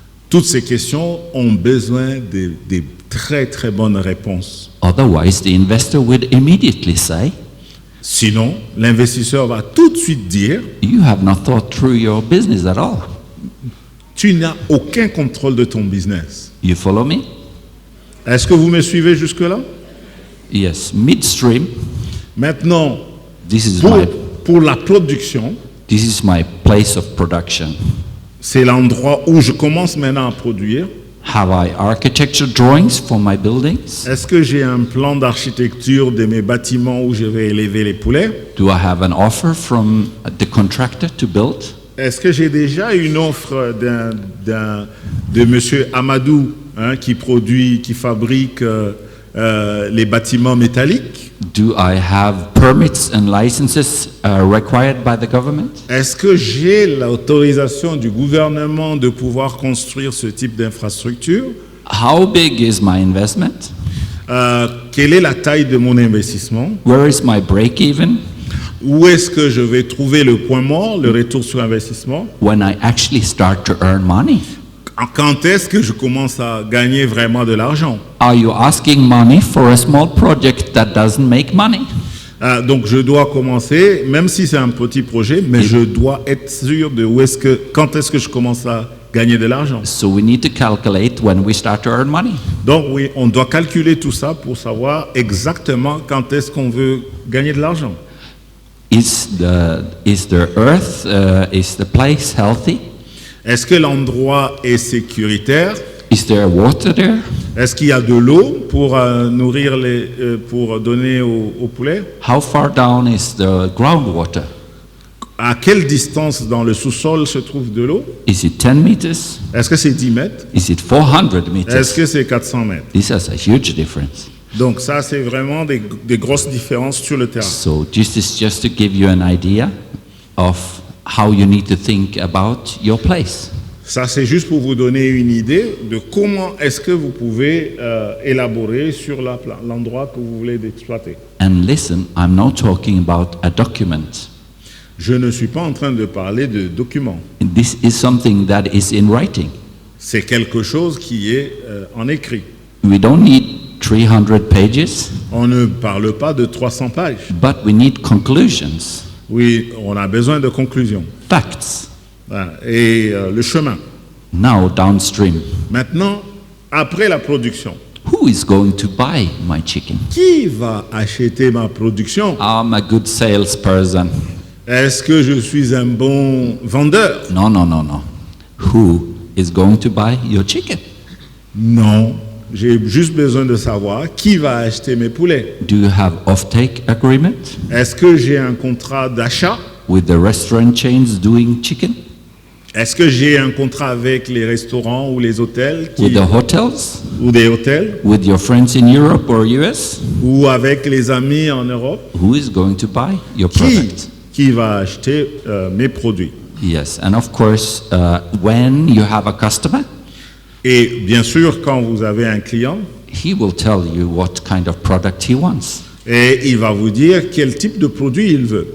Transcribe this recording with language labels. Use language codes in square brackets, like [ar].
[fr] toutes ces questions ont besoin de très très bonnes réponses. [en] Otherwise, the investor would immediately say, [fr] Sinon, l'investisseur va tout de suite dire, [en] you have not thought through your business at all. [fr] tu n'as aucun contrôle de ton business. [en] You follow me? [fr] Est-ce que vous me suivez jusque-là? [en] Yes, midstream, [fr] Maintenant, [en] this is [fr] pour la production, [en] my place of production. [fr] c'est l'endroit où je commence maintenant à produire. [en] Have I architecture drawings for my buildings? [fr] Est-ce que j'ai un plan d'architecture de mes bâtiments où je vais élever les poulets? [en] Do I have an offer from the contractor to build? [fr] Est-ce que j'ai déjà une offre de monsieur Amadou qui fabrique les bâtiments métalliques? [en] Do I have permits and licenses required by the government? [fr] Est-ce que j'ai l'autorisation du gouvernement de pouvoir construire ce type d'infrastructure? [en] How big is my investment? [fr] Quelle est la taille de mon investissement? [en] Where is my break even? [fr] Où est-ce que je vais trouver le point mort, le retour sur investissement? [en] When I actually start to earn money? [fr] Quand est-ce que je commence à gagner vraiment de l'argent? [en] Are you asking money for a small project that doesn't make money? [fr] Donc je dois commencer, même si c'est un petit projet, mais je dois être sûr de quand est-ce que je commence à gagner de l'argent. [en] So we need to calculate when we start to earn money. [fr] Donc oui, on doit calculer tout ça pour savoir exactement quand est-ce qu'on veut gagner de l'argent. [en] Is the earth, is the place healthy? [fr] Est-ce que l'endroit est sécuritaire? [en] Is there water there? [fr] Est-ce qu'il y a de l'eau pour nourrir pour donner aux poulets? [en] How far down is the groundwater? [fr] À quelle distance dans le sous-sol se trouve de l'eau? [en] Is it 10 meters? [fr] Est-ce que c'est 10 mètres? [en] Is it 400 [fr] Est-ce [en] meters? [fr] que c'est 400 mètres? [en] This has a huge difference. [fr] Donc ça, c'est vraiment des grosses différences sur le terrain. [en] So this is just to give you an idea of how you need to think about your place. [fr] Ça, c'est juste pour vous donner une idée de comment est-ce que vous pouvez élaborer sur l'endroit que vous voulez exploiter. [en] And listen, I'm not talking about a document. [fr] Je ne suis pas en train de parler de documents. [en] This is something that is in writing. [fr] C'est quelque chose qui est en écrit. [en] We don't need 300 pages, [fr] On ne parle pas de 300 pages. [en] but we need conclusions, [fr] Oui, on a besoin de conclusions. [en] facts. [fr] Voilà. Et le chemin. [en] Now downstream, [fr] Maintenant, après la production, [en] who is going to buy my chicken? [fr] qui va acheter ma production? [en] I'm a good salesperson. [fr] Est-ce que je suis un bon vendeur? [en] No, no, no, no. Who is going to buy your chicken? [fr] Non. J'ai juste besoin de savoir qui va acheter mes poulets. [en] Do you have off-take agreement [fr] Est-ce que j'ai un contrat d'achat? [en] with the restaurant chains doing chicken? [fr] Est-ce que j'ai un contrat avec les restaurants ou les hôtels [en] With the hotels? [fr] ou des hôtels [en] With your friends in Europe or US? [fr] ou avec les amis en Europe? [en] Who is going to buy your [fr] Qui, [en] product? [fr] qui va acheter mes produits? [en] Yes, and of course, when you have a customer, [fr] Et bien sûr, quand vous avez un client, [en] he will tell you what kind of product he wants. [fr] et il va vous dire quel type de produit il veut.